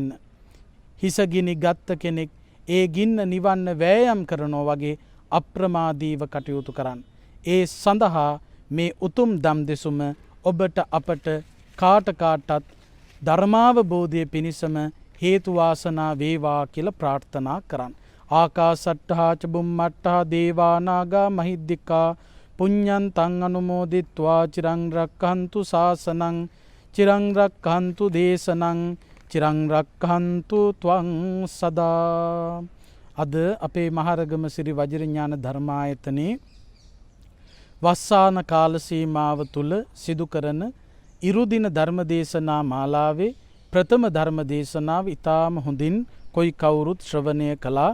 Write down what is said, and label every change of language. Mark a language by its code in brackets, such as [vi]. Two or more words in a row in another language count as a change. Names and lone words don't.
[si] හිසගිනි ගත්ත කෙනෙක් ඒ ගින්න නිවන්න වෑයම් කරනවා වගේ අප්‍රමාදීව කටයුතු කරන්න. ඒ සඳහා මේ උතුම් දම් දෙසුම ඔබට අපට කාටත් ධර්මාවබෝධය පිණිසම හේතු වාසනා වේවා කියලා ප්‍රාර්ථනා කරන්න. [pi] ආකාසට්ඨා ච බුම්මට්ඨා දේවා නාග මහිද්దికා පුඤ්ඤන්තං අනුමෝදිත්වා චිරං රක්ඛන්තු ශාසනං චිරං රක්ඛන්තු දේශනං චිරං රක්ඛන්තු ත්වං සදා. [si] අද අපේ මහරගම සිරි වජිරඥාන ධර්මායතනේ වස්සාන කාල සීමාව තුල සිදු කරන ඉරුදින ධර්මදේශනා මාලාවේ ප්‍රථම ධර්මදේශනාව ඊටාම හොඳින් කොයි කවුරුත් ශ්‍රවණය කළා.